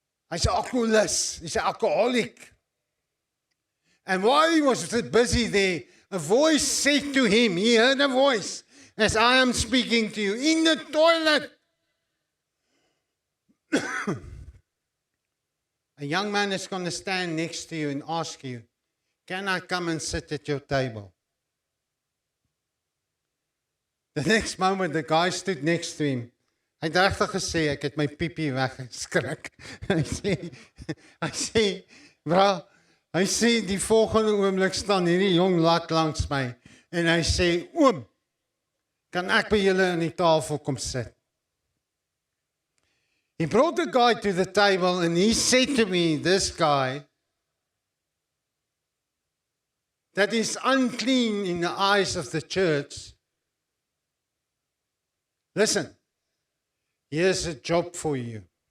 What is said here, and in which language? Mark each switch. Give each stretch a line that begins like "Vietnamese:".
English: He's an alcoholist. He's an alcoholic. And while he was busy there, a voice said to him, he heard a voice, as I am speaking to you, in the toilet. A young man is going to stand next to you and ask you, can I come and sit at your table? The next moment, the guy stood next to him.
Afrikaans: Hy het regtig gesê, ek het my piepie weggeskrik. Hy sê, bra, hy sê, die volgende oomblik staan hierdie jong lat langs my, en hy sê, oom, kan ek by julle aan die tafel kom sit?
English: He brought the guy to the table, and he said to me, this guy, that is unclean in the eyes of the church, listen, here's a job for you.